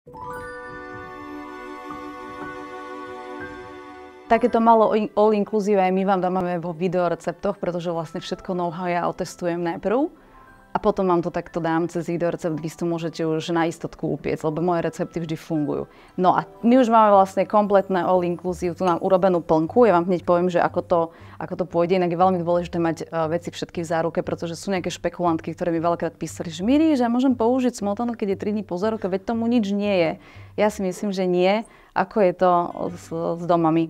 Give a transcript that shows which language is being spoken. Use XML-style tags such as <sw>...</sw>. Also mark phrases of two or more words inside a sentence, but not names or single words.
<sk>Takéto malo all-inclusive aj my vám dáme vo videoreceptoch, pretože vlastne všetko know-how ja otestujem najprv a potom vám to takto dám cez videorecept, vy si to môžete už na istotku upiecť, lebo moje recepty vždy fungujú. No a my už máme vlastne kompletné all-inclusive, tu nám urobenú plnku, ja vám hneď poviem, že ako to pôjde, inak je veľmi dôležité mať veci všetky v záruke, pretože sú nejaké špekulantky, ktoré mi veľakrát písali, že Miri, že môžem použiť smotanu, keď je 3 dní po záruke, veď tomu nič nie je. Ja si myslím, že nie. Ako je to s domami?</sk>